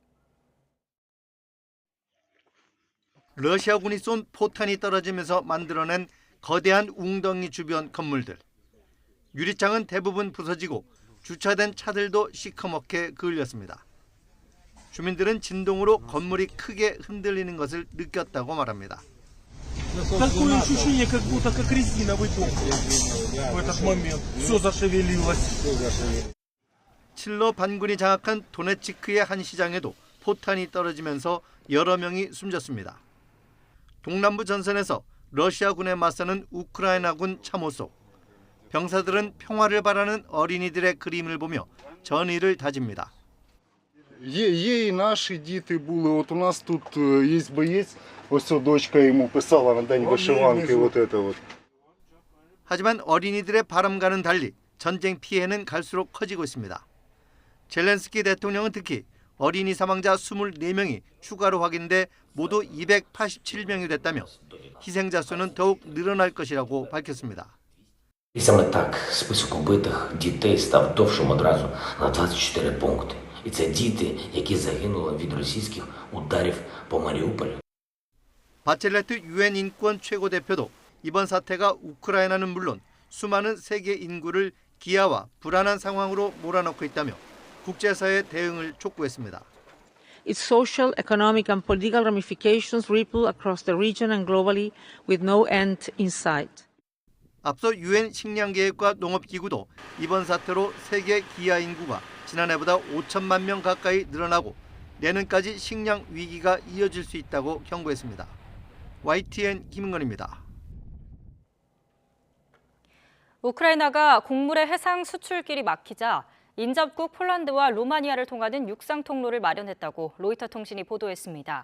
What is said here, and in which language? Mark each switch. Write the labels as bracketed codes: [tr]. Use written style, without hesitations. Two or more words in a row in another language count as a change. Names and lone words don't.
[ko] 러시아군이 쏜 포탄이 떨어지면서 만들어낸 거대한 웅덩이 주변 건물들. 유리창은 대부분 부서지고 주차된 차들도 시커멓게 그을렸습니다. 주민들은 진동으로 건물이 크게 흔들리는 것을 느꼈다고 말합니다. [ru] Такое ощущение, как будто как резиновый дом в этот момент. Все зашевелилось. [ko] 칠로 반군이 장악한 도네츠크의 한 시장에도 포탄이 떨어지면서 여러 명이 숨졌습니다. 동남부 전선에서 러시아군에 맞서는 우크라이나군 참호 속 병사들은 평화를 바라는 어린이들의 그림을 보며 전의를 다집니다. [uk] Є і наші діти були. От у нас тут є боєць, ось ця дочка йому писала на день вишиванки. [ru] Вот это вот. [ko] 하지만 어린이들의 바람과는 달리 전쟁 피해는 갈수록 커지고 있습니다. 젤렌스키 대통령은 특히 어린이 사망자 24명이 추가로 확인돼 모두 287명이 됐다며 희생자 수는 더욱 늘어날 것이라고 밝혔습니다. [uk] І саме так список убитих дітей став довшим одразу на 24 пункти. І це діти, які загинули від російських ударів по Маріуполю. [ko] 바첼레트 유엔 인권 최고 대표도 이번 사태가 우크라이나는 물론 수많은 세계 인구를 기아와 불안한 상황으로 몰아넣고 있다며 국제사회의 대응을 촉구했습니다. [en] Its social, economic and political ramifications ripple across the region and globally with no end in sight. [ko] 앞서 유엔 식량계획과 농업기구도 이번 사태로 세계 기아 인구가 지난해보다 5천만 명 가까이 늘어나고 내년까지 식량 위기가 이어질 수 있다고 경고했습니다. YTN 김은건입니다. 우크라이나가 곡물의 해상 수출길이 막히자 인접국 폴란드와 루마니아를 통하는 육상 통로를 마련했다고 로이터 통신이 보도했습니다.